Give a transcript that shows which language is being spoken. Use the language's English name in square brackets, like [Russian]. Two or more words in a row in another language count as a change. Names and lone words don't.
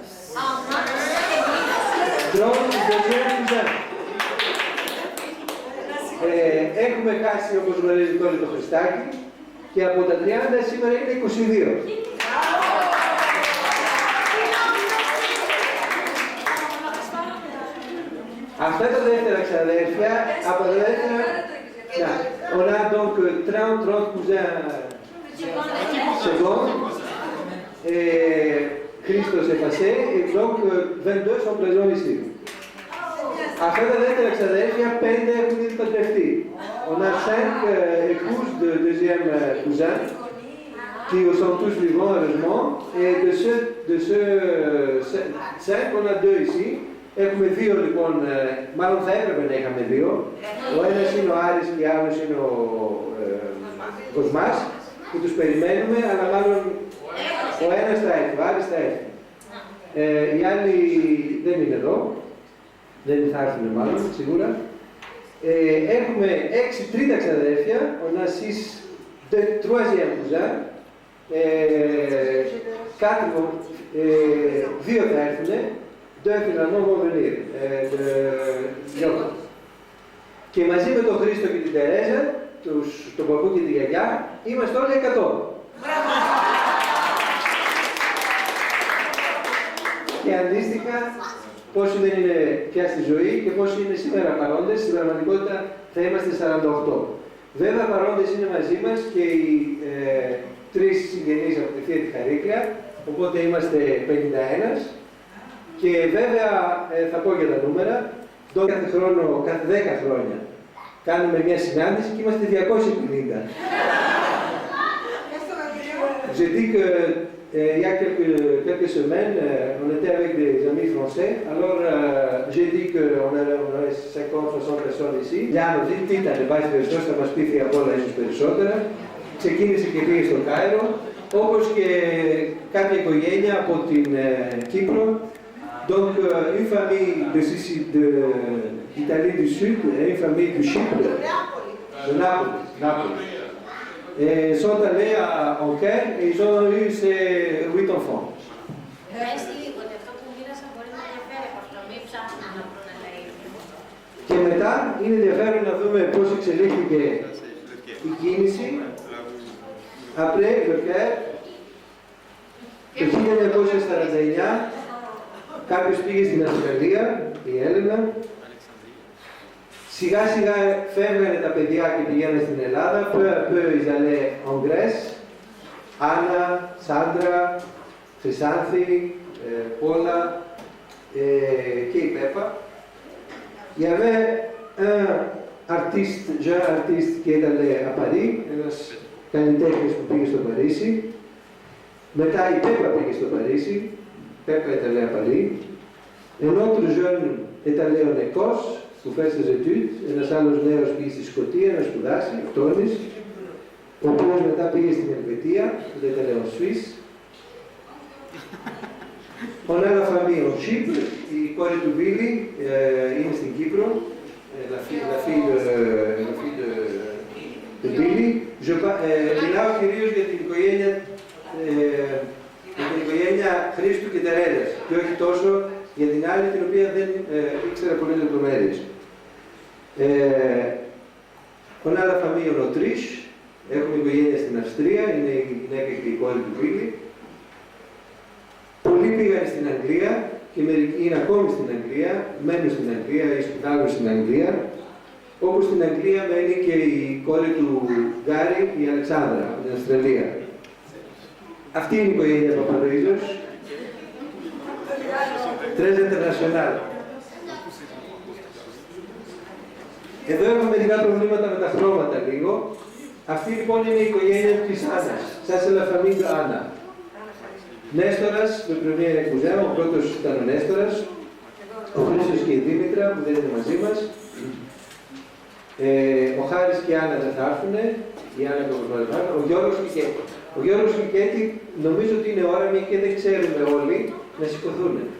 [Greek] Έχουμε χάσει, όπως γνωρίζετε όλοι, το Χριστάκι και από τα 30 σήμερα είναι 22. Αυτά τα δεύτερα ξαδέρφια, από τα δεύτερα... [French] On a donc 30 cousins seconds, Christos est passé, et donc 22 sont présents ici. [Greek] Αυτά τα δεύτερα ξαδέρφια, 5 έχουν ήδη παντρευτεί. [French] On a 5 épouses de deuxième cousin, qui sont tous vivants heureusement, et de ceux 5, on a 2 ici. [Greek] Έχουμε 2 λοιπόν, μάλλον θα έπρεπε να είχαμε 2. Ο ένας είναι ο Άρης και ο άλλος είναι ο Κοσμάς, που τους περιμένουμε, αλλά μάλλον ο ένας θα έρθει, ο Άρης θα έρθει. Οι άλλοι δεν είναι εδώ, δεν θα έρθουν μάλλον, σίγουρα. Έχουμε 6 τρίτα ξαδέρφια, [French] on a 6 troisième cousin, [Greek] Δύο θα έρθουνε, [French] deux finalement vont venir. [Greek] Και μαζί με τον Χρήστο και την Τερέζα, τον παππού και τη γιαγιά, είμαστε όλοι 100. Και αντίστοιχα, πόσοι δεν είναι πια στη ζωή και πόσοι είναι σήμερα παρόντες, στην πραγματικότητα θα είμαστε 48. Βέβαια, παρόντες είναι μαζί μας και οι τρεις συγγενείς από τη Θεία τη Χαρίκλια, οπότε είμαστε 51. Και βέβαια, θα πω για τα νούμερα, κάθε χρόνο, κάθε 10 χρόνια, κάνουμε μια συνάντηση και είμαστε 250. [French] J'ai dit qu'il y a quelques semaines, on était avec des amis français, alors j'ai dit qu'on avait 50-60 personnes ici. [Greek] Λιάνο, τι ήταν, βάζει περισσότερο, θα μας πείθει από όλα ίσως περισσότερα. Ξεκίνησε και πήγε στο Κάιρο, όπως και κάποια οικογένεια από την Κύπρο. [French] Donc, une famille d'Italie du Sud et une famille du Chypre, de Naples. Sont allés en Caire et ils ont eu ces 8 enfants. [Greek] Και μετά είναι ενδιαφέρον να δούμε πώς εξελίχθηκε η κίνηση. [French] Après le Caire, [Greek] το 1949, κάποιος πήγε στην Αυστραλία, η Έλενα. Σιγά σιγά φεύγανε τα παιδιά και πηγαίνανε στην Ελλάδα. [French] Peu à peu ils allaient en Grèce. [Greek] Άννα, Σάντρα, Χρυσάνθη, Πόλα και η Πέπα. [French] Il y avait un artiste, jeune artiste qui est allé à Paris, [Greek] ένας καλλιτέχνης που πήγε στο Παρίσι. Μετά η Πέπα πήγε στο Παρίσι. [French] Πέπα est allé à Paris. Un autre jeune est allé en Écosse pour faire ses études. [Greek] Ένας άλλος νέος πήγε στη Σκωτία να σπουδάσει, αυτόνης. Ο οποίος μετά πήγε στην Ελβετία, που [French] est allé en Suisse. On a la famille en Chypre, [Greek] η κόρη του Βίλη είναι στην Κύπρο, [French] la fille de Βίλη. [Greek] Μιλάω κυρίως για την οικογένεια Χρήστου και Τερέζας και όχι τόσο για την άλλη, την οποία δεν ήξερα πολλές λεπτομέρειες. On a la famille en Autriche, έχουμε οικογένεια στην Αυστρία, είναι η γυναίκα και η κόρη του Βίλη. Πολλοί πήγαν στην Αγγλία και μερικοί είναι ακόμη στην Αγγλία, μένουν στην Αγγλία ή σπουδάζουν στην Αγγλία. Όπως στην Αγγλία μένει και η κόρη του Γκάρι, η Αλεξάνδρα, από την Αυστραλία. Αυτή είναι η οικογένεια Παπαλοίζος. Τρες International. Εδώ έχουμε μερικά προβλήματα με τα χρώματα λίγο. Αυτή λοιπόν είναι η οικογένεια της Άννας. [French] Ça c'est la famille de Anna. [Greek] Νέστορας, το [French] premier cousin, [Greek] ο πρώτος ήταν ο Νέστορας, ο Χρήστος και η Δήμητρα που δεν είναι μαζί μας. Ο Χάρης και η Άννα δεν θα έρθουν, η Άννα το προσβάλλει, ο Γιώργος Κικέτη. Ο Γιώργος Κικέτη νομίζω ότι είναι ώρα, μια και δεν ξέρουμε όλοι, να σηκωθούν.